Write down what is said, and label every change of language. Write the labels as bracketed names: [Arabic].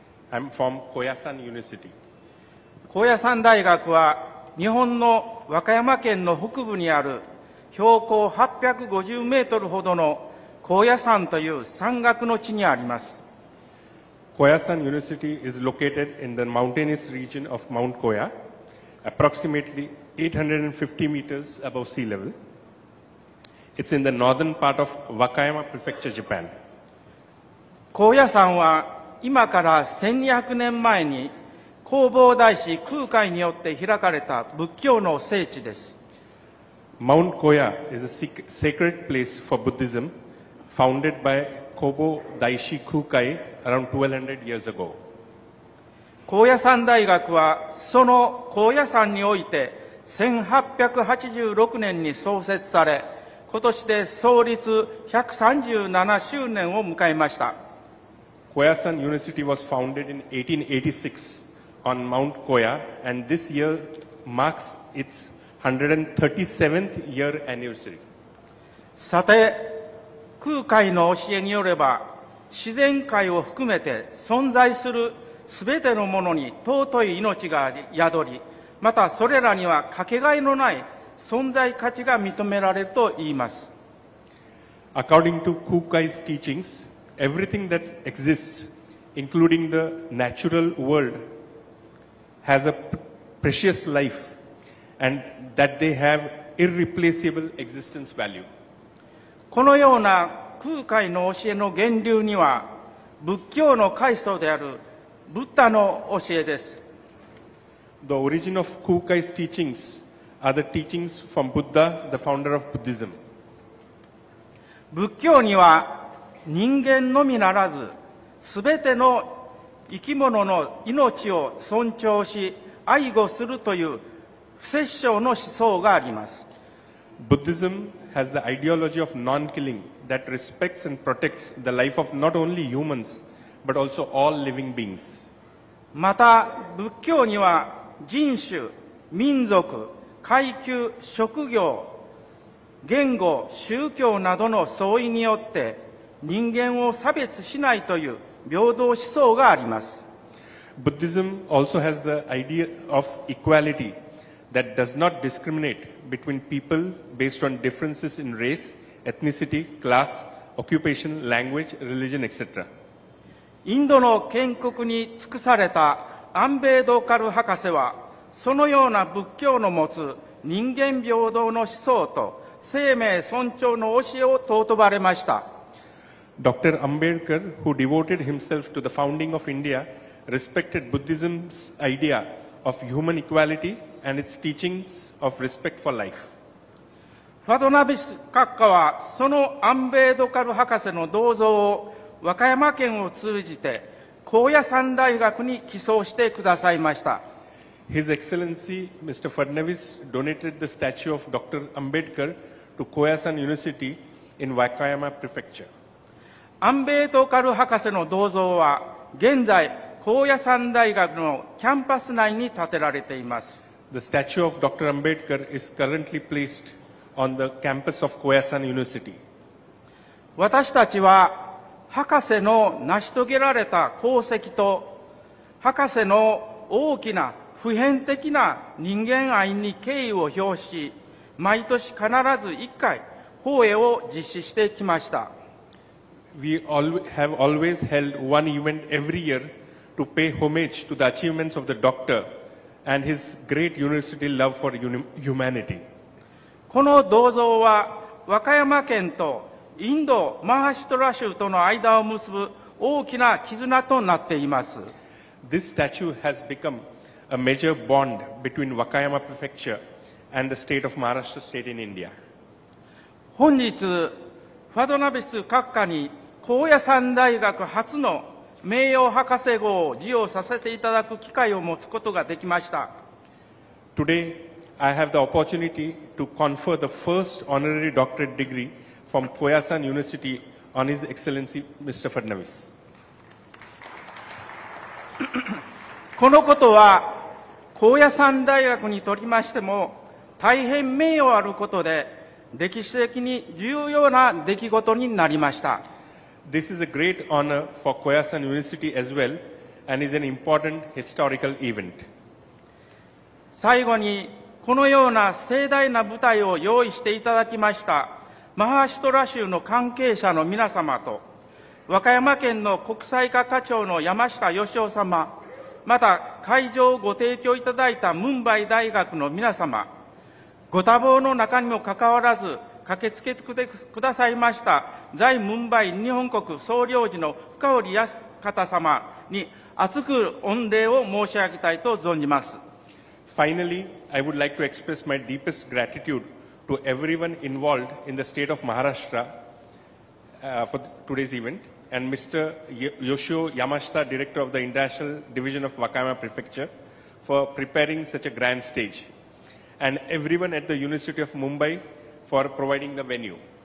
[English] I'm from Koyasan University. [Japanese] 高野山大学は日本の和歌山県の北部にある標高850メートルほどの高野山という山岳の地にあります。 [English] Koyasan University is located in the mountainous region of Mount Koya, approximately 850 meters above sea level. It's in the northern part of Wakayama Prefecture, Japan. [Japanese] 高野山は今から1200年前に弘法大師空海によって開かれた仏教の聖地です。 [English] Mount Koya is a sacred place for Buddhism, founded by Kobo Daishi Kukai around 1200 years ago. [Japanese] 高野山大学はその高野山において1886年に創設され、今年で創立137周年を迎えました。 [English] Koyasan University was founded in 1886 on Mount Koya, and this year marks its 137th year anniversary. [Japanese] さて、空海の教えによれば、自然界を含めて存在するすべてのものに尊い命が宿り、またそれらにはかけがえのない存在価値が認められると言います。 [English] According to Kukai's teachings, everything that exists, including the natural world, has a precious life and that they have irreplaceable existence value. [Japanese] このような空海の教えの源流には、仏教の開祖であるブッダの教えです。 [English] The origin of Kukai's teachings are the teachings from Buddha, the founder of Buddhism. [Japanese] 仏教には人間のみならず、すべての生き物の命を尊重し、愛護するという不殺生の思想があります。 [English] Buddhism has the ideology of non-killing that respects and protects the life of not only humans, but also all living beings. [Japanese] また、仏教には人種、民族、階級、職業、言語、宗教などの相違によって人間を差別しないという平等思想があります。 [English] Buddhism also has the idea of equality that does not discriminate between people based on differences in race, ethnicity, class, occupation, language, religion, etc. [Japanese] インドの建国に尽くされたアンベードカル博士は、そのような仏教の持つ人間平等の思想と生命尊重の教えを尊ばれました。 [English] Dr. Ambedkar, who devoted himself to the founding of India, respected Buddhism's idea of human equality and its teachings of respect for life. [Japanese] ファドナビス閣下は、そのアンベードカル博士の銅像を和歌山県を通じて高野山大学に寄贈してくださいました。 [English] His Excellency Mr. Fadnavis donated the statue of Dr. Ambedkar to Koyasan University in Wakayama Prefecture. [Japanese] アンベートカル博士の銅像は現在高野山大学のキャンパス内に建てられています。 [English] The statue of Dr. Ambedkar is currently placed on the campus of Koyasan University. [Japanese] 私たちは博士の成し遂げられた功績と博士の大きな普遍的な人間愛に敬意を表し、毎年必ず1回法会を実施してきました。 [English] We have always held one event every year to pay homage to the achievements of the doctor and his great university love for humanity. [Japanese] この銅像は和歌山県とインド・マハシュトラ州との間を結ぶ大きな絆となっています。 [English] This statue has become a major bond between Wakayama Prefecture and the state of Maharashtra state in India. [Japanese] 本日、ファドナビス閣下に高野山大学初の名誉博士号を授与させていただく機会を持つことができました。 [English] Today, I have the opportunity to confer the first honorary doctorate degree from Koyasan University on His Excellency Mr. Fadnavis. [Japanese] このことは高野山大学にとりましても大変名誉あることで歴史的に重要な出来事になりました。 [English] This is a great honor for Koyasan University as well and is an important historical event. [Japanese] 最後にこのような盛大な舞台を用意していただきましたマハーシュトラ州の関係者の皆様と和歌山県の国際課課長の山下義夫様、また会場をご提供いただいたムンバイ大学の皆様、ご多忙の中にもかかわらず駆けつけてくださいました在ムンバイ日本国総領事の深堀康方様に厚く御礼を申し上げたいと存じます。 [English] Finally, I would like to express my deepest gratitude to everyone involved in the state of Maharashtra for today's event, and Mr. Yoshio Yamashita, Director of the International Division of Wakayama Prefecture, for preparing such a grand stage, and everyone at the University of Mumbai for providing the venue.